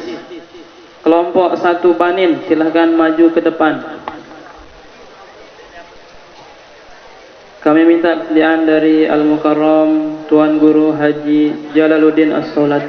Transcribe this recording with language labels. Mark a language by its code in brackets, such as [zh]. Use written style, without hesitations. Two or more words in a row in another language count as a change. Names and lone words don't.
[id] Kelompok 1 Banin, silahkan maju ke depan. Kami minta kesediaan dari Al-Mukarram Tuan Guru Haji Jalaluddin As-Solati.